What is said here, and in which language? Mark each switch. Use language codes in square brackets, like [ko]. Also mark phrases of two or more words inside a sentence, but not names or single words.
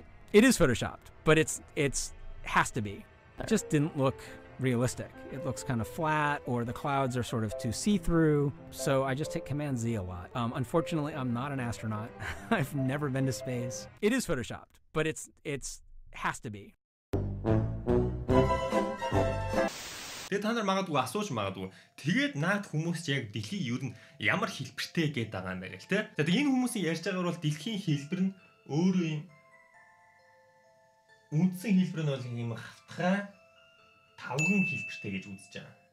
[en] It is photoshopped, but it's has to be. It just didn't look realistic. It looks kind of flat, or the clouds are sort of too see-through. So I just hit Command Z a lot. Unfortunately, I'm not an astronaut. I've never been to space. It is photoshopped, but it's has to be. [mn] Тэгээд та нар магадгүй асууж магадгүй. Тэгээд наад хүмүүс яг дэлхий юу нь ямар хэлбэртэй гээд байгаа юм бэ гэл те. За тэгээд энэ хүмүүсийн ярьж байгаагаар бол дэлхийн хэлбэр нь өөрөө юм үндсэн хэлбэр нь бол юм хавтгай тавган хэлбэртэй гэж үзэж байгаа.